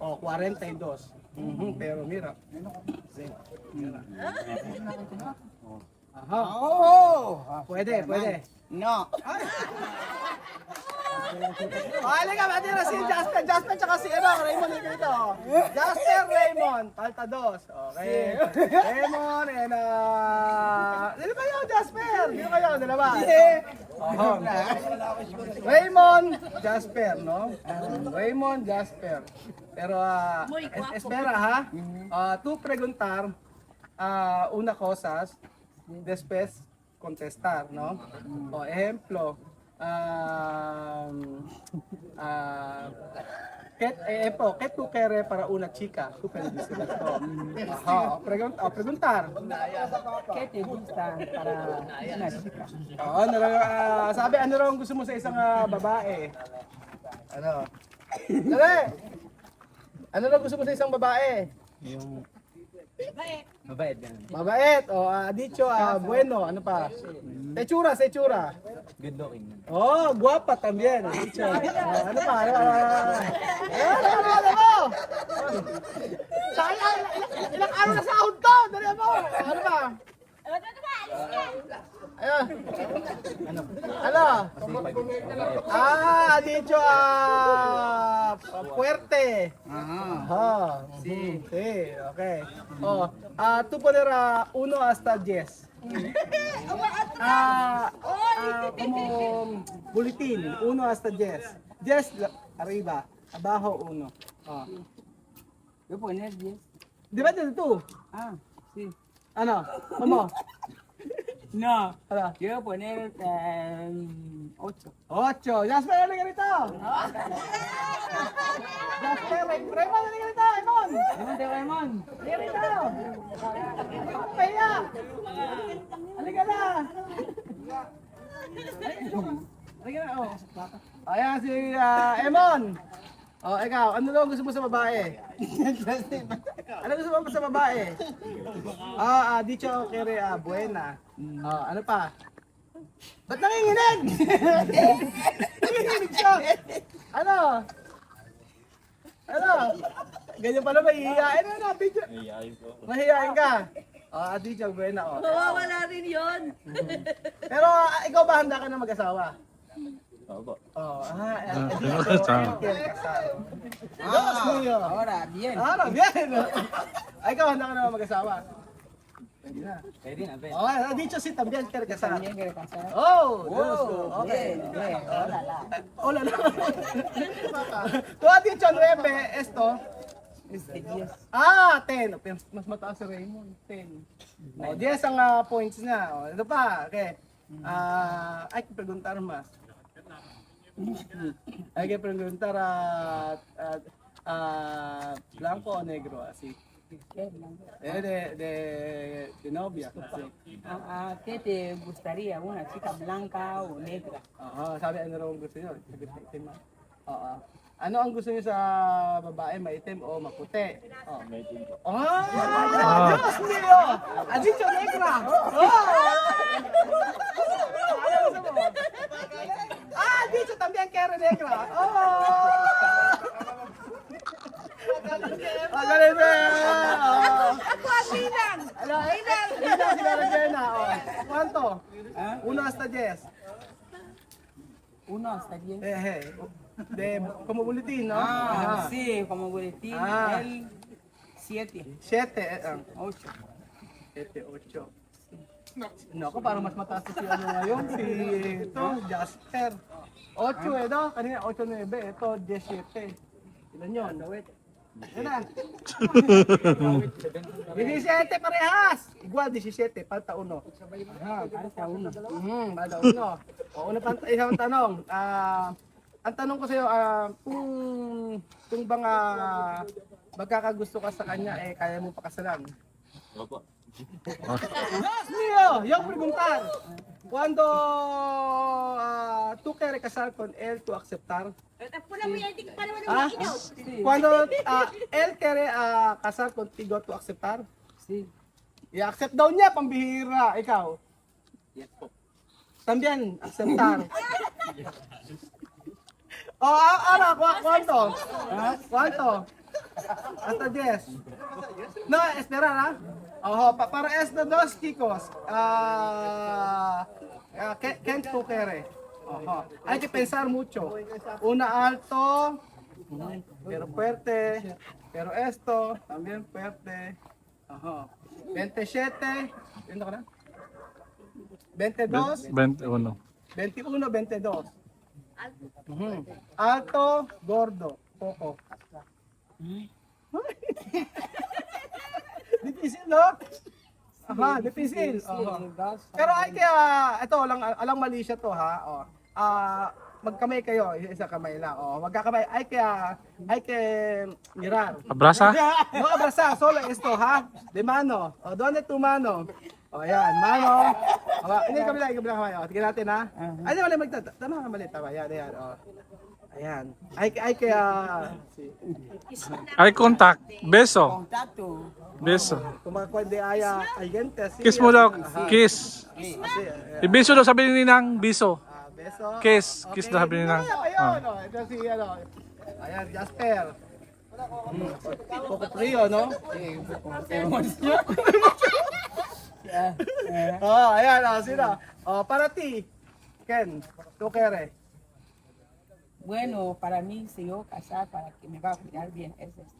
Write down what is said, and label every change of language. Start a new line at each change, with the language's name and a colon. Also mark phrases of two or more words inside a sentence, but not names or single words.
Spanish: 42. Pero mira. Pwede. No.
Filipino: Halika, matira si Jasper tsaka si Raymond dito. Jasper, Raymond,
Spanish: falta dos. Okay.
Filipino: Raymond and dito kayo, Jasper. Dito kayo, dalawa. Raymond, Jasper, no? Raymond, Jasper.
Spanish: Pero espera ha. Tu preguntar una cosas, después contestar, no? Ejemplo, ¿Qué tú quieres para una chica? Tú quieres decir esto. Ajá, preguntar. ¿Qué te gusta para una chica?
Filipino: Sabi, ano raw ang gusto mo sa isang babae? Ano? Dali! Ano raw gusto mo sa isang babae? Mabait yan. Mabait.
Spanish: Dicho, bueno.
Filipino: Ano pa? Sa itsura, sa itsura.
English: Good looking yan.
Spanish: Oh, guwapa también. Dicho.
Filipino: Ano pa? Ano mo? Sayang, ilang araw na sahod to. Dali mo. Ano pa? Ayun. Ano?
Spanish: Dicho, fuerte. Ajá. Sí, okay. Tú poner 1 hasta 10. Como buletin, 1 hasta 10. 10 arriba, abajo 1. Yo poner 10.
Filipino: Di ba dito?
Spanish: Ah, sí.
Filipino: Ano? Como?
Spanish: No,
Filipino: Ano?
Spanish: yo poner 8.
Filipino: 8. Jasper, ano ka rito? Jasper, Raymond, ano ka rito? Raymond! Raymond, Raymond. Ano ka rito? Kaya! Ano ka na? Ano ka na? Ayan si Emon. Ikaw, ano daw gusto mo sa babae? Ano gusto mo sa babae?
Spanish: Dicho kere buena.
Filipino: Ano pa? Ba't nanginginig? Nanginginig siya. Ano? Ano? Ganyan pala mahihiyain. Ano? Dicho. Mahihiyain ka?
Spanish: Dicho, buena.
Filipino: Wala rin yun. Pero ikaw ba handa ka na mag-asawa? Opo.
Spanish: Ahora, bien. Bien.
Filipino: Ikaw handa ka na mag-asawa? Pwede na. Pwede na, pwede.
Spanish: Dicho si también quiere casar. También quiere casar. Oh, okay. Bien, bien. Hola, la. Hola. Tú has dicho 9, esto. 10. 10.
Filipino: Mas mataas si Raymond. 10. 10 ang points niya. Ito pa,
Spanish: okay. Hay que preguntar más. Hay que preguntar blanco o negro, así. De novia. Así. ¿Qué te gustaría? ¿Una chica blanca o negra?
Filipino: Sabi ano raw ang gusto niyo? Itim. Ano ang gusto niyo sa babae, maitim o maputi? Maitim po.
Spanish: Dios mío! Has dicho negra! Dicho también quiere negra!
Filipino: Magaling Ako ang ninang. Ninang si Garagena.
Spanish: ¿Cuánto? 1 hasta 10. 1 hasta 10. Como boletín, ¿no? Sí, como boletín. El 7. 7. 8. 7, 8.
Filipino: Naku, parang mas mataas na si ano ngayon, si Jasper. 8 no? Kanina 8, 9. Ito, 17. Ilan yun? Yan na. 17 parehas!
Spanish: Igual, 17, falta 1. Falta 1. Falta 1.
Filipino: Isang tanong. Ang tanong ko sa'yo, kung bang magkakagusto ka sa kanya, kaya mo pakasalan? Opo.
Spanish: Dios mío, yo preguntar. Cuando tú quieres casar con él, tú aceptar. Cuando él quiere casar contigo, tú aceptar. Sí.
Filipino: I-accept daw niya, pambihira. Ikaw? Yes po.
Spanish: También, aceptar. Ahora, ¿cuánto? ¿Cuánto? Hasta 10. No, esperar, ¿ah? Para estos dos chicos, ¿quién tú quieres? Hay que pensar mucho. Una alto, pero fuerte, pero esto también fuerte.
Filipino: 27, ¿viendo ka na? 22, 21. 21, 22.
Spanish: Alto, gordo, poco. Difícil, no? Difícil.
Filipino: Pero ay kaya, ito, alang mali siya to ha. magkamay kayo, isa kamay lang. Oh, magkakamay. Ay kay Mirar.
Spanish: Abrasa? No, abrasa, solo esto, ha? De mano. O, donde tu mano?
Filipino: O, ayan, mano. O, hindi, kabila kamay. O, tignan natin, ha? Ay, di, mali, tama ka, mali, tama. Ayan, ayan, o. Ayan. Ay kaya...
English: Eye contact. Beso.
Spanish: Contato. Beso. Kung makakuha di aya, ay gente, si...
Filipino: Kiss mo daw. Kiss. Ibiso daw sabi ni Ninang. Biso. Beso. Kiss. Kiss daw sabi ni Ninang. Ayun, o. Ito si, ano. Ayan, Jasper.
Spanish: Poco frio, no?
Filipino: Oh, ayan, sino?
Spanish: Oh, para ti. Ken, tú quieres. Bueno, para mí, si yo casar, para que me va a cuidar bien, ese es.